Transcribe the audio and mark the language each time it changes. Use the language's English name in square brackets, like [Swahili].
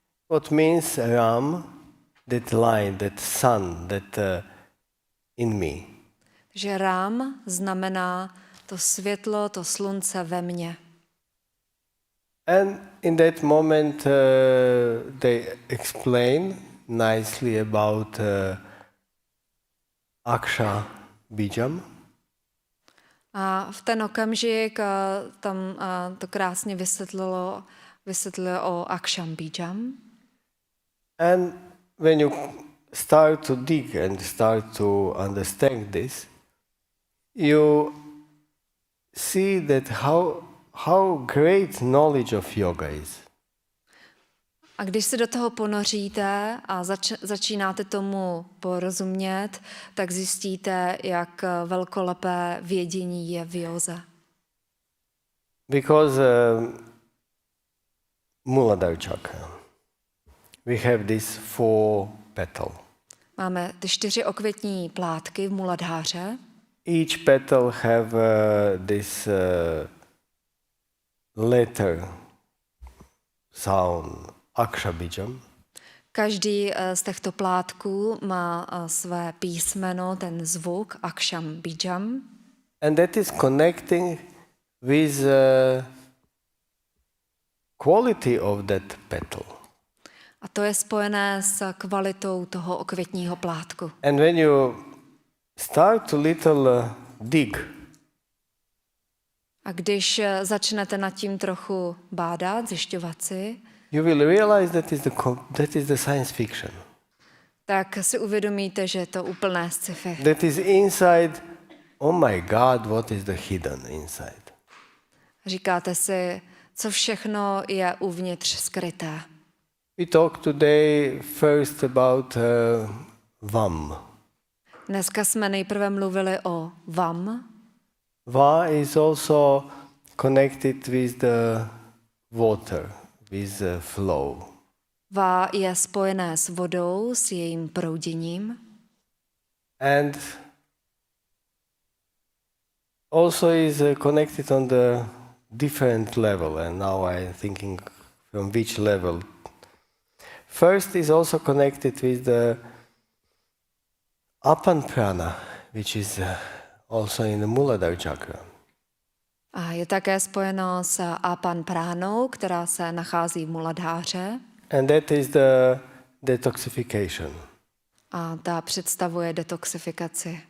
[English] What means Ram, that light, that sun, that in me. [Czech] Že Rám znamená to světlo, to slunce ve mně. [English] And in that moment they explain nicely about Aksha Bijam. [Czech] A v ten okamžik tam to krásně vysvětlilo o Aksham Bijam. [English] And when you start to dig and start to understand this, you see that how great knowledge of yoga is. [Czech] A když se do toho ponoříte a začínáte tomu porozumět, tak zjistíte, jak velkolepé vědění je v józe. [English] Because Muladhara chakra, we have this 4 petal. [Czech] Máme ty 4 okvětní plátky v Muladháře. [English] Each petal have this letter, sound, Aksha Bijam. [Czech] Každý z těchto plátků má své písmeno, ten zvuk, Aksham Bijam. [English] And that is connecting with quality of that petal. [Czech] A to je spojené s kvalitou toho okvětního plátku. [English] And when you start to little dig, [Czech] A když začnete nad tím trochu bádat, zjišťovat si, [English] you will realize that is the science fiction. [Czech] tak si uvědomíte, že je to úplné sci-fi. [English] That is inside, oh my God, what is the hidden inside? [Czech] Říkáte si, co všechno je uvnitř skryté. [English] We talk today first about Vam. [Czech] Dneska jsme nejprve mluvili o Vam. [English] Va is also connected with the water, with the flow. [Czech] Va je spojené s vodou, s jejím prouděním. [English] And also is connected on the different level. And now I'm thinking from which level. First is also connected with the Apan prana, which is also in the Muladhara chakra. [Czech] A je také spojeno s Apan pránou, která se nachází v Muladháře. [English] And that is the detoxification. [Czech] A ta představuje detoxifikaci.